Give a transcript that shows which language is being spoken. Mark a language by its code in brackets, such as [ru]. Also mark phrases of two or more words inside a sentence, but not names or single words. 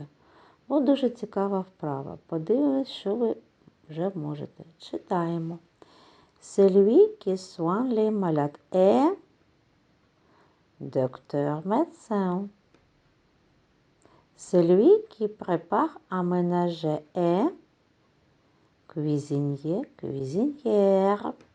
[uk] От дуже цікава вправа. Подивимось, що ви вже можете. Читаємо. [fr] Celui qui soigne les malades est docteur médecin. Celui qui prépare à ménager est cuisinier, cuisinière.